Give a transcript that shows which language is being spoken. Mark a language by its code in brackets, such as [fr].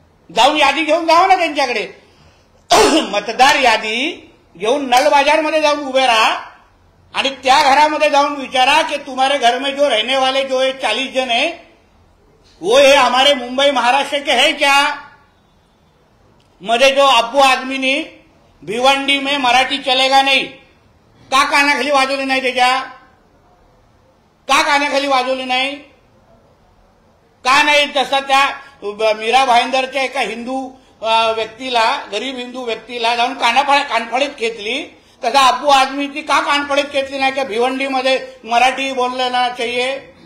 [mr] जाऊन यादी घेऊन जावं ना त्यांच्याकडे. मतदार यादी घेऊन नल बाजारमध्ये जाऊन उभे राहा आणि त्या घरामध्ये जाऊन विचारा कि [hi] तुम्हारे घर में जो रहने वाले जो 40 जन है वो ये हमारे मुंबई महाराष्ट्र के है क्या? [mr] मध्ये जो अब्बू आदमी ने [hi] भिवंडी में मराठी चलेगा नहीं [mr] का कानाखाली वाजवली नाही? त्याच्या का कानाखाली वाजवली नाही? का नाही? जसं त्या मीरा भाईंदरच्या एका हिंदू व्यक्तीला, गरीब हिंदू व्यक्तीला जाऊन कानफडीत खेचली, तसा अब्बू आझमीची का कानफडीत खेचली नाही? की भिवंडीमध्ये मराठी [hi] बोलना चाहिए.